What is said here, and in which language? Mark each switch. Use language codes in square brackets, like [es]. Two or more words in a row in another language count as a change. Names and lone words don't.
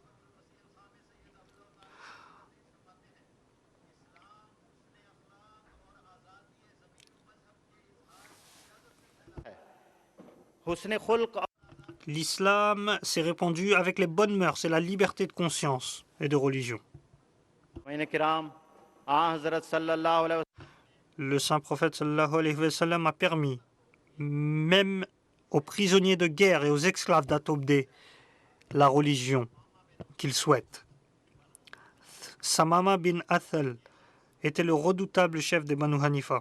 [ur] حسن خلق [fr] L'islam s'est répandu avec les bonnes mœurs et la liberté de conscience et de religion. [ur] کرام آں حضرت [ar] صلى الله عليه [fr] Le saint prophète [ar] صلى الله عليه وسلم [fr] a permis, même aux prisonniers de guerre et aux esclaves d'adopter la religion qu'ils souhaitent. Samama bin Athal était le redoutable chef des Banu Hanifa.